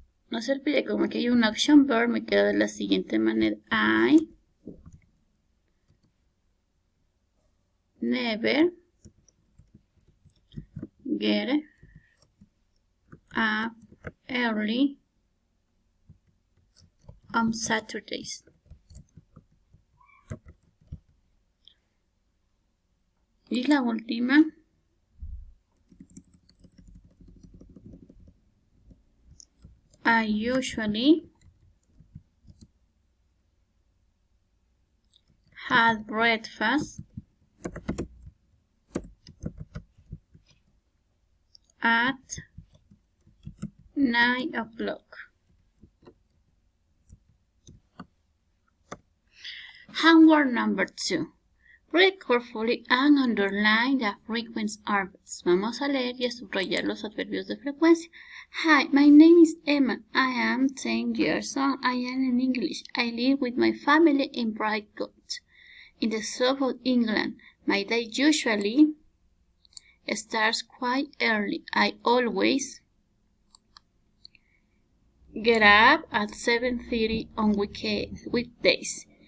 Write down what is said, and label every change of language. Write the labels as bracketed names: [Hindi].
[Spanish] No se olvide, como aquí hay un action verb, me queda de la siguiente manera. [English] I never get up early on Saturdays. [Spanish] Y la última, [English] I usually had breakfast at 9 o'clock. Homework number 2. Read carefully and underline the frequent verbs. [Spanish] Vamos a leer y a subrayar los adverbios de frecuencia. [English] Hi, my name is Emma. I am 10 years old. I am in English. I live with my family in Brightcote, in the south of England. My day usually starts quite early. I always get up at 7:30 on weekdays.